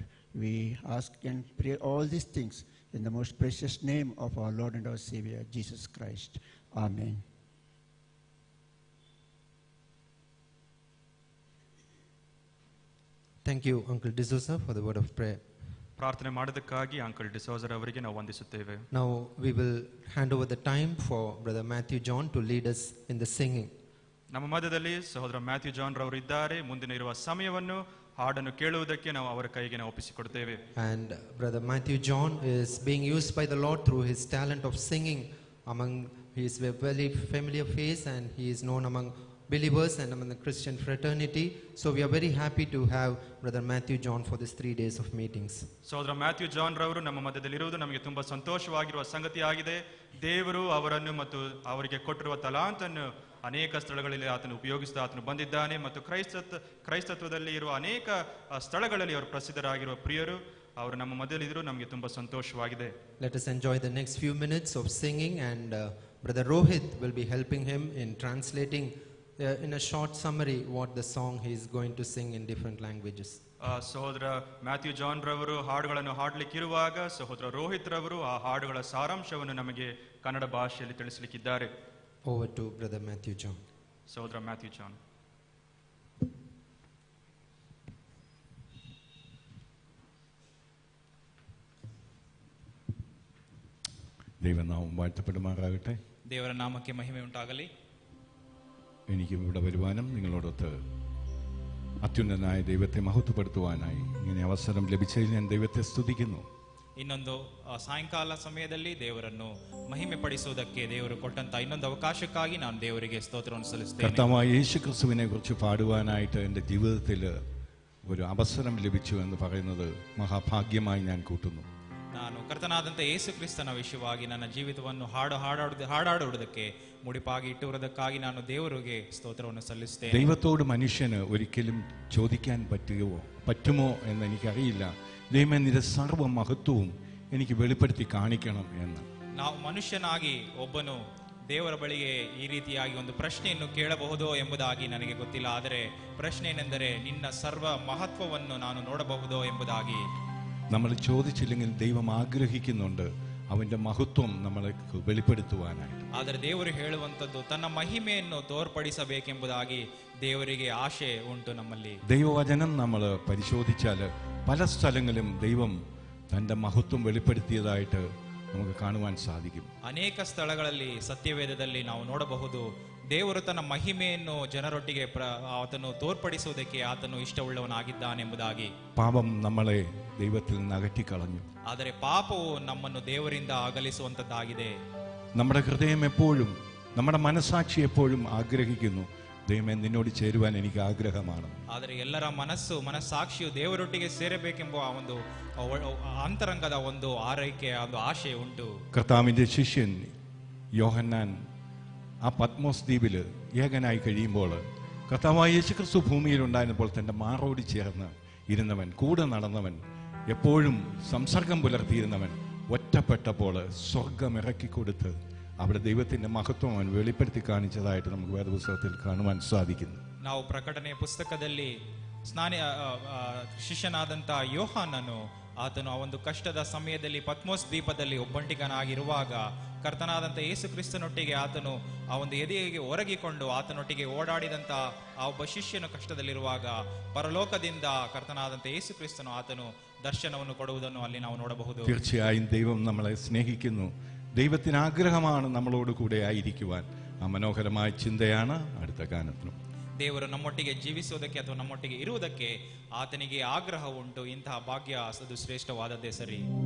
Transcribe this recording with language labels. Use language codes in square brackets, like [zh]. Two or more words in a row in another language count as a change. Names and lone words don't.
[en] We ask and pray all these things in the most precious name of our Lord and our Savior, Jesus Christ. Amen. Thank you, Uncle D'Souza, for the word of prayer. [kn] ಪ್ರಾರ್ಥನೆ ಮಾಡೋದಕ್ಕಾಗಿ ಅಂಕಲ್ ಡಿಸೋಜರ್ ಅವರಿಗೆ ನಾವು ವಂದಿಸುತ್ತೇವೆ. [en] Now we will hand over the time for Brother Matthew John to lead us in the singing. [kn] ನಮ್ಮ ಮಧ್ಯದಲ್ಲಿ ಸಹೋದರ ಮ್ಯಾಥ್ಯೂ ಜಾನ್ ರವರು ಇದ್ದಾರೆ. ಮುಂದಿನ ಇರುವ ಸಮಯವನ್ನು ಹಾಡನ್ನು ಕೇಳುವುದಕ್ಕೆ ನಾವು ಅವರ ಕೈಗೆ ನಾವು ಒಪ್ಪಿಸಿಕೊಡ್ತೇವೆ. [en] And Brother Matthew John is being used by the Lord through his talent of singing among, he is a very familiar face and he is known among believers and among the Christian fraternity. So we are very happy to have Brother Matthew John for these 3 days of meetings. [kn] ಸಹೋದರ ಮ್ಯಾಥ್ಯೂ ಜಾನ್ ರವರು ನಮ್ಮ ಮಧ್ಯದಲ್ಲಿ ಇರುವುದು ನಮಗೆ ತುಂಬಾ ಸಂತೋಷವಾಗಿರುವ ಸಂಗತಿಯಾಗಿದೆ. ದೇವರು ಅವರನ್ನು ಮತ್ತು ಅವರಿಗೆ ಕೊಟ್ಟಿರುವ ತಲಾಂತನ್ನು ಅನೇಕ ಸ್ಥಳಗಳಲ್ಲಿ ಆತನು ಉಪಯೋಗಿಸಿದ ಆತನು ಬಂದಿದ್ದಾನೆ ಮತ್ತು ಕ್ರೈಸ್ತತ್ವದಲ್ಲಿ ಇರುವ ಅನೇಕ ಸ್ಥಳಗಳಲ್ಲಿ ಅವರು ಪ್ರಸಿದ್ಧರಾಗಿರುವ ಪ್ರಿಯರು ಅವರು ನಮ್ಮ ಮಧ್ಯದಲ್ಲಿದ್ದರು. ನಮಗೆ ತುಂಬಾ ಸಂತೋಷವಾಗಿದೆ. [en] Let us enjoy the next few minutes of singing, and Brother Rohit will be helping him in translating in a short summary what the song he is going to sing in different languages. [kn] ಸಹೋದರ ಮ್ಯಾಥ್ಯೂ ಜಾನ್ ರವರು ಹಾಡುಗಳನ್ನು ಹಾಡಲಿಕ್ಕಿರುವಾಗ ಸಹೋದರ ರೋಹಿತ್ ರವರು ಆ ಹಾಡುಗಳ ಸಾರಾಂಶವನ್ನು ನಮಗೆ ಕನ್ನಡ ಭಾಷೆಯಲ್ಲಿ ತಿಳಿಸಲಿಕ್ಕಿದ್ದಾರೆ. [en] Over to Brother Matthew John. [kn] ಸಹೋದರ ಮ್ಯಾಥ್ಯೂ ಜಾನ್. [ml] ദൈവനാമം വാഴ്ത്തപ്പെടുമാറാകട്ടെ. [kn] ದೇವರ ನಾಮಕ್ಕೆ ಮಹಿಮೆ ಉಂಟಾಗಲಿ. [ml] എനിക്കും ഇവിടെ വരുവാനും നിങ്ങളോടൊത്ത് അത്യുന്നതനായ ദൈവത്തെ മഹത്വപ്പെടുത്തുവാനായി ഇങ്ങനെ അവസരം ലഭിച്ചതിൽ ഞാൻ ദൈവത്തെ സ്തുതിക്കുന്നു. [kn] ಇನ್ನೊಂದು ಸಾಯಂಕಾಲ ಸಮಯದಲ್ಲಿ ದೇವರನ್ನು ಮಹಿಮೆ ಪಡಿಸುವುದಕ್ಕೆ ದೇವರು ಕೊಟ್ಟಂತ ಇನ್ನೊಂದು ಅವಕಾಶಕ್ಕಾಗಿ ನಾನು ದೇವರಿಗೆ ಸ್ತೋತ್ರವನ್ನು ಸಲ್ಲಿಸುತ್ತೇನೆ. [ml] കർത്താവായ യേശു ക്രിസ്തുവിനെ കുറിച്ച് പാടുവാനായിട്ട് എൻ്റെ ജീവിതത്തിൽ ഒരു അവസരം ലഭിച്ചു എന്ന് പറയുന്നത് മഹാഭാഗ്യമായി ഞാൻ കൂട്ടുന്നു. [kn] ನಾನು ಕರ್ತನಾದಂಥ ಯೇಸು ಕ್ರಿಸ್ತನ ವಿಷಯವಾಗಿ ನನ್ನ ಜೀವಿತವನ್ನು ಹಾಡಾಡುವುದಕ್ಕೆ ಮುಡಿಪಾಗಿ ಇಟ್ಟುವುದಕ್ಕಾಗಿ ನಾನು ದೇವರಿಗೆ ಸ್ತೋತ್ರವನ್ನು ಸಲ್ಲಿಸುತ್ತೇನೆ. [ml] ദൈവത്തോട് മനുഷ്യന് ഒരിക്കലും ചോദിക്കാൻ പറ്റുമോ എന്ന് എനിക്കറിയില്ല. ദൈവമേ നിന്റെ സർവ്വ മഹത്വവും എനിക്ക് വെളിപ്പെടുത്തി കാണിക്കണം എന്ന്. [kn] ನಾವು ಮನುಷ್ಯನಾಗಿ ಒಬ್ಬನು ದೇವರ ಬಳಿಗೆ ಈ ರೀತಿಯಾಗಿ ಒಂದು ಪ್ರಶ್ನೆಯನ್ನು ಕೇಳಬಹುದೋ ಎಂಬುದಾಗಿ ನನಗೆ ಗೊತ್ತಿಲ್ಲ. ಆದರೆ ಪ್ರಶ್ನೆ ಏನೆಂದರೆ ನಿನ್ನ ಸರ್ವ ಮಹತ್ವವನ್ನು ನಾನು ನೋಡಬಹುದೋ ಎಂಬುದಾಗಿ. [ml] നമ്മൾ ചോദിച്ചില്ലെങ്കിൽ ദൈവം ആഗ്രഹിക്കുന്നുണ്ട് അവന്റെ മഹത്വം നമ്മളെ വെളിപ്പെടുത്തുവാനായിട്ട്. [kn] ಆದರೆ ದೇವರು ಹೇಳುವಂತದ್ದು ತನ್ನ ಮಹಿಮೆಯನ್ನು ತೋರ್ಪಡಿಸಬೇಕೆಂಬುದಾಗಿ ದೇವರಿಗೆ ಆಶೆ ಉಂಟು ನಮ್ಮಲ್ಲಿ. [ml] ദൈവവചനം നമ്മൾ പരിശോധിച്ചാൽ പല സ്ഥലങ്ങളിലും ദൈവം തന്റെ മഹത്വം വെളിപ്പെടുത്തിയതായിട്ട് നമുക്ക് കാണുവാൻ സാധിക്കും. [kn] ಅನೇಕ ಸ್ಥಳಗಳಲ್ಲಿ ಸತ್ಯವೇದದಲ್ಲಿ ನಾವು ನೋಡಬಹುದು ದೇವರು ತನ್ನ ಮಹಿಮೆಯನ್ನು ಜನರೊಟ್ಟಿಗೆ ಆತನು ತೋರ್ಪಡಿಸುವುದಕ್ಕೆ ಆತನು ಇಷ್ಟವುಳ್ಳವನಾಗಿದ್ದಾನೆಂಬುದಾಗಿ. [ml] പാപം നമ്മളെ ദൈവത്തിൽ നിന്ന് അകറ്റിക്കളഞ്ഞു. [kn] ಆದರೆ ಪಾಪವು ನಮ್ಮನ್ನು ದೇವರಿಂದ ಅಗಲಿಸುವಂತದ್ದಾಗಿದೆ. [ml] നമ്മുടെ ഹൃദയം എപ്പോഴും നമ്മുടെ മനസാക്ഷി എപ്പോഴും ആഗ്രഹിക്കുന്നു ദൈവമേ നിന്നോട് ചേരുവാൻ എനിക്ക് ആഗ്രഹമാണ്. [kn] ಆದರೆ ಎಲ್ಲರ ಮನಸ್ಸಾಕ್ಷಿಯು ದೇವರೊಟ್ಟಿಗೆ ಸೇರಬೇಕೆಂಬ ಒಂದು ಅಂತರಂಗದ ಒಂದು ಆರೈಕೆ ಒಂದು ಆಶೆ ಉಂಟು. [ml] കർത്താവിന്റെ ശിഷ്യൻ യോഹന്നാൻ ആ പത്മോസ് ദ്വീപിൽ ഏകനായി കഴിയുമ്പോൾ കർത്താവായ യേശുക്രിസ്തു ഭൂമിയിലുണ്ടായിരുന്നപ്പോൾ തൻ്റെ മാറോട് ചേർന്ന് ഇരുന്നവൻ, കൂടെ നടന്നവൻ, എപ്പോഴും സംസർഗം പുലർത്തിയിരുന്നവൻ ഒറ്റപ്പെട്ടപ്പോൾ സ്വർഗം ഇറക്കിക്കൊടുത്ത് അവിടെ ദൈവത്തിന്റെ മഹത്വം അവൻ വെളിപ്പെടുത്തി കാണിച്ചതായിട്ട് നമുക്ക് വേദപുസ്തകത്തിൽ കാണുവാൻ സാധിക്കുന്നു. [kn] ನಾವು ಪ್ರಕಟಣೆ ಪುಸ್ತಕದಲ್ಲಿ ಶಿಷ್ಯನಾದಂಥ ಯೋಹಾನನು ಆತನು ಆ ಒಂದು ಕಷ್ಟದ ಸಮಯದಲ್ಲಿ ಪತ್ಮೋಸ್ ದ್ವೀಪದಲ್ಲಿ ಒಬ್ಬಂಟಿಗನಾಗಿರುವಾಗ ಕರ್ತನಾದಂಥ ಯೇಸು ಕ್ರಿಸ್ತನೊಟ್ಟಿಗೆ ಆತನು ಆ ಒಂದು ಎದೆಗೆ ಒರಗಿಕೊಂಡು ಆತನೊಟ್ಟಿಗೆ ಓಡಾಡಿದಂಥ ಆ ಒಬ್ಬ ಶಿಷ್ಯನು ಕಷ್ಟದಲ್ಲಿರುವಾಗ ಪರಲೋಕದಿಂದ ಕರ್ತನಾದಂಥ ಯೇಸು ಕ್ರಿಸ್ತನು ಆತನು ದರ್ಶನವನ್ನು ಕೊಡುವುದನ್ನು ಅಲ್ಲಿ ನಾವು ನೋಡಬಹುದು. [ml] തീർച്ചയായും ദൈവം നമ്മളെ സ്നേഹിക്കുന്നു. ദൈവത്തിന് ആഗ്രഹമാണ് നമ്മളോട് കൂടെ ആയിരിക്കുവാൻ. ആ മനോഹരമായ ചിന്തയാണ് അടുത്ത ഗാനത്തിനും. [kn] ದೇವರು ನಮ್ಮೊಟ್ಟಿಗೆ ಜೀವಿಸುವುದಕ್ಕೆ ಅಥವಾ ನಮ್ಮೊಟ್ಟಿಗೆ ಇರುವುದಕ್ಕೆ ಆತನಿಗೆ ಆಗ್ರಹ ಉಂಟು. ಇಂತಹ ಭಾಗ್ಯ ಅದು ಶ್ರೇಷ್ಠವಾದದ್ದೇ ಸರಿ.